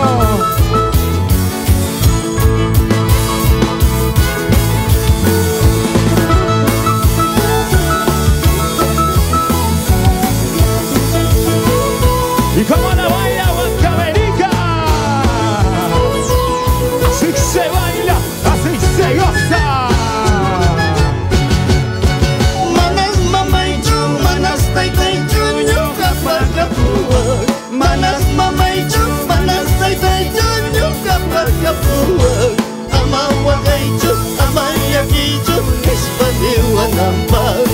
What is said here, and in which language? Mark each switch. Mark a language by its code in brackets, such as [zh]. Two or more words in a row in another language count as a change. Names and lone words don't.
[es] Y como la baila Huancavelica, así se baila, así se goza. [qu] Manas mamaichu, manas taitaichu, nyuka pagkapuag. Manas mamaichu, manas taitaichu, nyuka pagkapuag. Amawagaichu, amayakichu, nispaniwanampag.